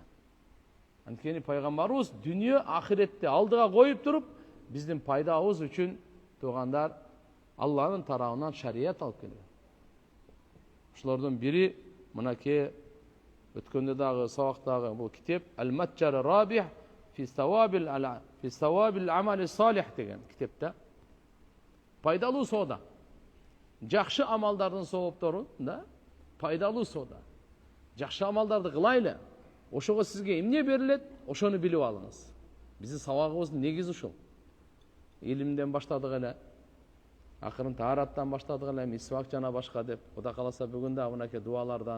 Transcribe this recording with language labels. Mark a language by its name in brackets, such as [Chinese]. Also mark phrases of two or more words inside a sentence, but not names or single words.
[Kyrgyz] Анткени Пайгамбарыбыз дүйнө ахиретти алдыга коюп туруп, биздин пайдабыз үчүн туугандар Аллахтын тарабынан шарият алып келген. Ушулордун бири мынакей өткөндө дагы сабактагы бул китеп Ал-Матжар Рабих фи савабил амали салих деген китепте пайдалуу соода, жакшы амалдардын сооптору да, пайдалуу соода. Жакшы амалдарды кылайлы. Ошого сизге эмне берилет, ошону билип алыңыз. Биздин сабагыбыздын негизи ушул. Илимден баштадык эле, акырын таараттан баштадык эле, мисвак жана башка деп, Кудай кааласа бүгүн да мынакей дуалардан.